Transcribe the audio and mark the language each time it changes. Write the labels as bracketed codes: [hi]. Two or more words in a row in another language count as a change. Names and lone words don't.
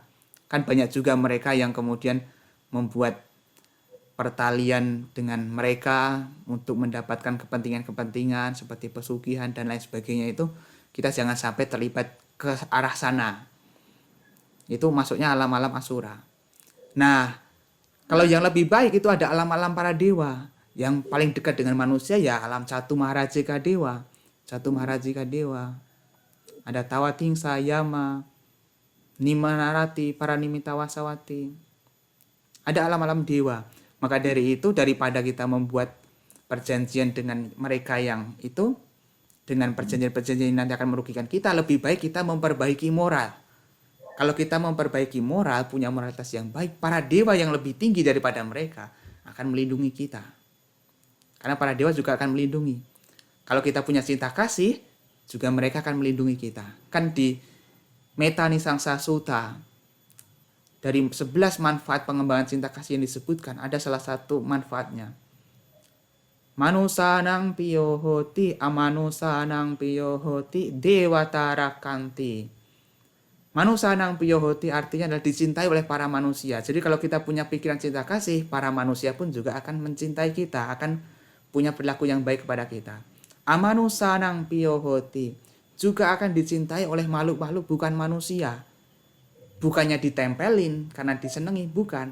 [id] Kan banyak juga mereka yang kemudian membuat pertalian dengan mereka untuk mendapatkan kepentingan-kepentingan seperti pesugihan dan lain sebagainya, itu kita jangan sampai terlibat ke arah sana. Itu masuknya alam-alam asura. Nah, kalau yang lebih baik itu ada alam-alam para dewa. Yang paling dekat dengan manusia ya alam Catu Maharajika Dewa. Catu Maharajika Dewa. Ada Tawatingsa, Yama, Nimanarati, Paranimita Wasawati. Ada alam-alam dewa. Maka dari itu, daripada kita membuat perjanjian dengan mereka yang itu, dengan perjanjian-perjanjian yang nanti akan merugikan kita, lebih baik kita memperbaiki moral. Kalau kita memperbaiki moral, punya moralitas yang baik, para dewa yang lebih tinggi daripada mereka akan melindungi kita. Karena para dewa juga akan melindungi. Kalau kita punya cinta kasih, juga mereka akan melindungi kita. Kan di Metta Nisangsa Sutta, dari 11 manfaat pengembangan cinta kasih yang disebutkan, ada salah satu manfaatnya. [pi] Manusanang piyohoti, amanusanang piyohoti, dewatarakanti. Manusanang piyohoti [id] artinya adalah dicintai oleh para manusia. Jadi kalau kita punya pikiran cinta kasih, para manusia pun juga akan mencintai kita, akan punya perilaku yang baik kepada kita. [pi] Amanusanang piyohoti [id] juga akan dicintai oleh makhluk-makhluk bukan manusia. Bukannya ditempelin karena disenangi, bukan.